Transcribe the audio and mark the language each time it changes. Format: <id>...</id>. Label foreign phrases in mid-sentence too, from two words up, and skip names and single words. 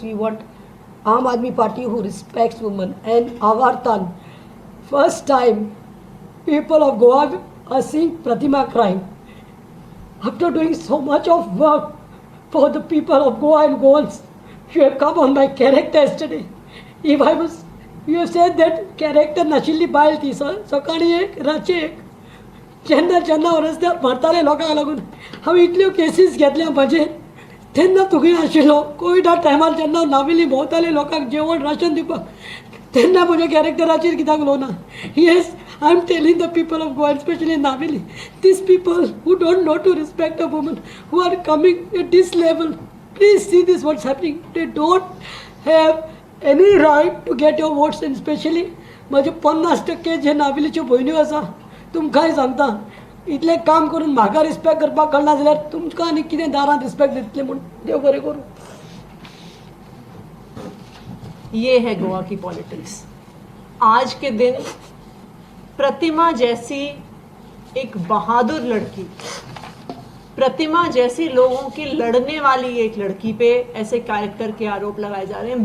<en>We want Aam Aadmi Party who respects women. And Avartan, first time people of Goa are seeing Pratima crying. After doing so much of work for the people of Goa and Goans, you have come on my character yesterday. If I was, you have said that character</en> <kok>नाशिल्ली बायल ती सकाळी एक रातची एक जेन्ना रस्त्यार मरताले लोकांक लागून हांवें इतल्यो केसीस घेतल्या म्हाजेर तेन्ना तुगे आशिल्लो कोविडा टायमार जेन्ना नावेली भोंवताले लोकांक जेवण राशन दिवपाक तेन्ना म्हज्या कॅरेक्टराचेर कित्याक उलोवना?</kok> <en>येस, I am telling the people of Goa, especially Naveli, these people who don't know to respect a woman, who are coming at this level, please see this what's happening. They don't have any right to get your votes, and especially</en> <kok>माझे 50% जे नावेलीच्यो भयण्यो आसा, तुमकांय सांगता, इतलें काम करून म्हाका रिस्पेक्ट करपाक कळना जाल्यार तुमकां आनी कितें दारांत रिस्पेक्ट दितलें म्हूण देव बरें करूं।</kok> <hi>ये है गोवा की पॉलिटिक्स। आज के दिन प्रतिमा जैसी एक बहादुर लड़की, प्रतिमा जैसी लोगों की लड़ने वाली एक लड़की पे ऐसे कैरेक्टर के आरोप लगाए जा रहे हैं।</hi>